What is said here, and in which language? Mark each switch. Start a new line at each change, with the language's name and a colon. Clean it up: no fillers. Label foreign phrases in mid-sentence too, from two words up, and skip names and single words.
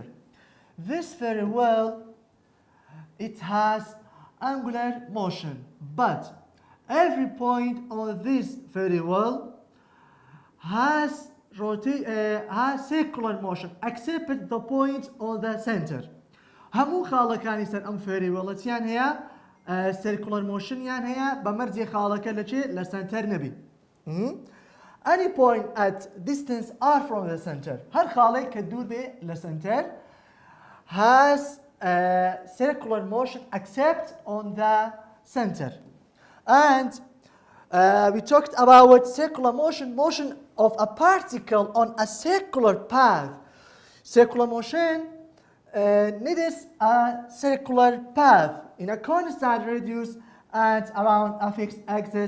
English: This very well, it has angular motion, but every point on this very well has circular motion except the point on the center.
Central Kurdish: هەموو خاڵەکانی سەر ئەم فێری وەڵەتیان هەیە
English: circular motion
Central Kurdish: یان هەیە بە مەرجێ خاڵەکە لەچێ لە سنتەر نەبی.
English: Any point at distance r from the center,
Central Kurdish: هەر خاڵێک کە دوور بێ لە سنتەر
English: has circular motion except on the center. And we talked about circular motion of a particle on a circular path. Circular motion needs a circular path in a constant radius and around a fixed axis.